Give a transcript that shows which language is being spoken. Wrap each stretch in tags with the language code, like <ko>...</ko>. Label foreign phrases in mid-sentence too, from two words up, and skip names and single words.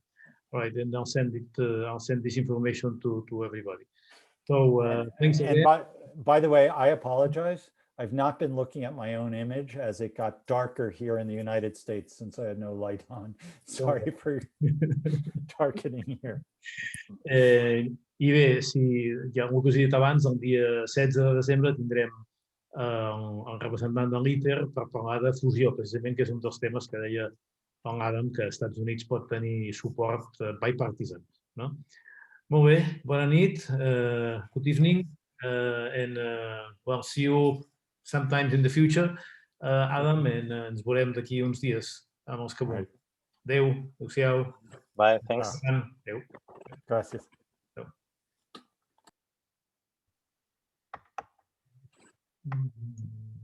<en>All right, then I'll send it. I'll send this information to everybody. So thanks again. And by the way, I apologize. I've not been looking at my own image as it got darker here in the United States since I had no light on. Sorry for darkening here.</en> <ca>I bé, si ja algú que us he dit abans, el dia 16 de desembre tindrem el representant de l'ITER per parlar de fusió, precisament, que és un dels temes que deia el Adam, que als Estats Units pot tenir suport bipartisan. No? Molt bé, bona nit,</ca> <en>good evening, and well, see you sometimes in the future, Adam, and</en> <ca>ens veurem d'aquí uns dies amb els que vulgueu. Adéu, adéu-siau.</ca> <en>Bye, thanks.</en> <ca>Adéu. Gràcies. Mm-hmm.</ca>